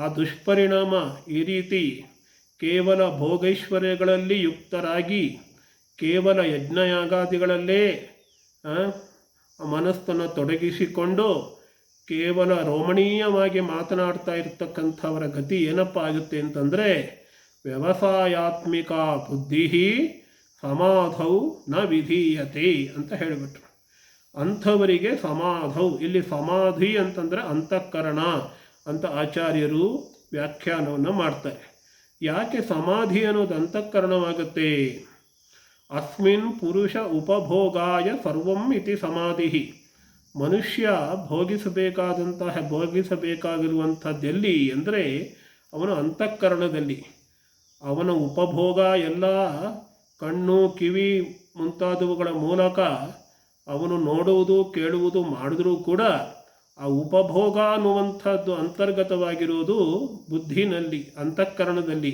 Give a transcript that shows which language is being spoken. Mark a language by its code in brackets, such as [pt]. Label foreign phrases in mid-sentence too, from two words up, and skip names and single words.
[kn] ದುಷ್ಪರಿಣಾಮ ಈ ರೀತಿ ಕೇವಲ ಭೋಗೈಶ್ವರ್ಯಗಳಲ್ಲಿ ಯುಕ್ತರಾಗಿ ಕೇವಲ ಯಜ್ಞಯಾಗಾದಿಗಳಲ್ಲೇ ಮನಸ್ಸನ್ನು ತೊಡಗಿಸಿಕೊಂಡು ಕೇವಲ ರೋಮಣೀಯವಾಗಿ ಮಾತನಾಡ್ತಾ ಇರ್ತಕ್ಕಂಥವರ ಗತಿ ಏನಪ್ಪ ಆಗುತ್ತೆ ಅಂತಂದರೆ [sa] व्यवसायात्मिक बुद्धि समाधौ न विधीयते [kn] ಅಂತ ಹೇಳಿಬಿಟ್ರು. ಅಂಥವರಿಗೆ ಸಮಾಧೌ, ಇಲ್ಲಿ ಸಮಾಧಿ ಅಂತಂದರೆ ಅಂತಃಕರಣ ಅಂತ ಆಚಾರ್ಯರು ವ್ಯಾಖ್ಯಾನವನ್ನು ಮಾಡ್ತಾರೆ. ಯಾಕೆ ಸಮಾಧಿ ಅನ್ನೋದು ಅಂತಃಕರಣವಾಗುತ್ತೆ? [sa] अस्मिन् पुरुष उपभोगाय सर्वं इति समाधि. [kn] ಮನುಷ್ಯ ಭೋಗಿಸಬೇಕಾಗಿರುವಂಥದ್ದೆಲ್ಲಿ ಅಂದರೆ ಅವನ ಅಂತಃಕರಣದಲ್ಲಿ. ಅವನ ಉಪಭೋಗ ಎಲ್ಲ ಕಣ್ಣು ಕಿವಿ ಮುಂತಾದವುಗಳ ಮೂಲಕ ಅವನು ನೋಡುವುದು ಕೇಳುವುದು ಮಾಡಿದ್ರೂ ಕೂಡ ಆ ಉಪಭೋಗ ಅನ್ನುವಂಥದ್ದು ಅಂತರ್ಗತವಾಗಿರುವುದು ಬುದ್ಧಿನಲ್ಲಿ, ಅಂತಃಕರಣದಲ್ಲಿ.